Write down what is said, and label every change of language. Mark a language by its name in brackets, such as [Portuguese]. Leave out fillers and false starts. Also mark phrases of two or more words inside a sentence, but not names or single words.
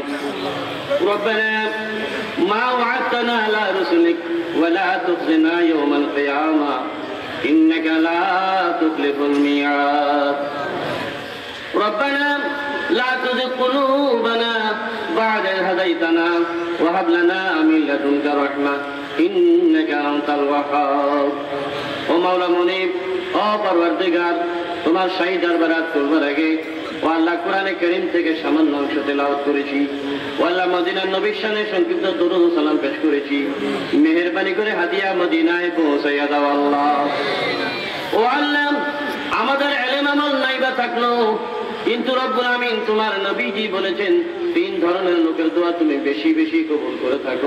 [Arabic] ربنا ما وعدتنا على رسلك ولا تخزنا يوم القيامة إنك لا تخلف الميعاد. ربنا لا تزغ قلوبنا بعد إذ هديتنا وهب لنا من لدنك رحمة إنك أنت الوهاب. [Bangla] ও মাওলা মুনীব, ও পরওয়ারদিগার, তোমার শাহী দরবারাত করবার আগে ও আল্লাহ কোরআনে কারীম থেকে সামান্য অংশ তেলাওয়াত করেছি। ও আল্লাহ মদিনার নবীর শানে সংক্ষিপ্ত দরুদ ও সালাম পেশ করেছি। মেহেরবানি করে হাদিয়া মদিনায় পৌঁছাইয়া দাও আল্লাহ। ও আল্লাহ, আমাদের ইলম আমল নাইবা থাকলো, কিন্তু রব্বুল আমিন তোমার নবীজি বলেছেন তিন ধরনের লোকের দোয়া তুমি বেশি বেশি কবুল করে থাকো।